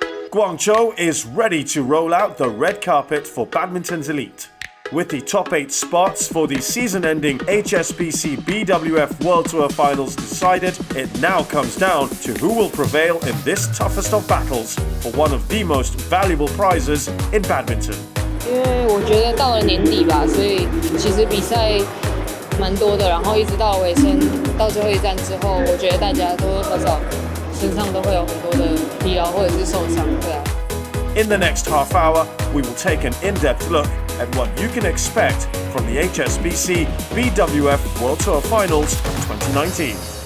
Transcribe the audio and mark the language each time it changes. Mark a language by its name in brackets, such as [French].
[English] Guangzhou is ready to roll out the red carpet for badminton's elite. With the top 8 spots for the season-ending HSBC BWF World Tour finals decided, it now comes down to who will prevail in this toughest of battles for one of the most valuable prizes in badminton. [Chinese] 因为我觉得到了年底吧，所以其实比赛蛮多的，然后一直到尾声，到最后一站之后，我觉得大家多多少少身上都会有很多的疲劳或者是受伤，对啊。 [English] In the next half hour, we will take an in-depth look at what you can expect from the HSBC BWF World Tour Finals 2019.